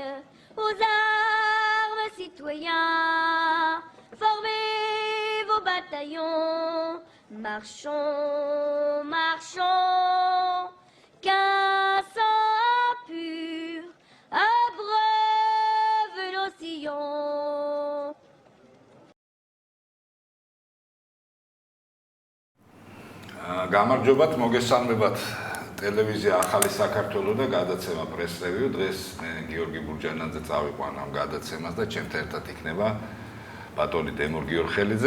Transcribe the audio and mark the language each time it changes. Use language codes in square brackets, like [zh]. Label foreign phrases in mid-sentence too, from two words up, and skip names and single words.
[fr] Aux armes, citoyens, formez vos bataillons. Marchons, marchons, qu'un sang pur abreuve nos sillons. [ka] გამარჯობათ, მოგესალმებათ ტელევიზია ახალი საქართველო და გადაცემა [en] press review. [ka] დღეს მე გიორგი ბურჯანაძე წავიყვან ამ გადაცემას და ჩემთან ერთად იქნება ბატონი დემურ გიორხელიძე.